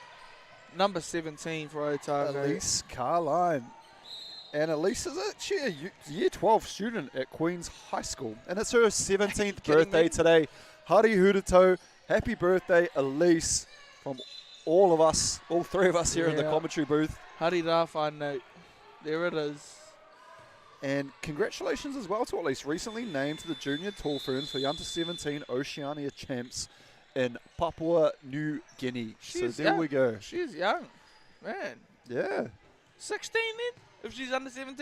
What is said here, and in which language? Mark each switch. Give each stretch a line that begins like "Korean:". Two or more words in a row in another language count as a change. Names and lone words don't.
English: Number 17 for Otago. Elise Carline. And Elise is actually a year 12 student at Queen's High School. And it's her 17th birthday today.
Māori: Hari Hurito,
English: happy birthday, Elise, from all of us, all three of us here in the commentary booth.
Māori: Hari rā whānau.
English: There it is. And congratulations as well to Elise, recently named to the Junior Tall Ferns for the Under-17 Oceania Champs in Papua New Guinea. So there we go. She's young, man. Yeah. 16 then, if she's under 17?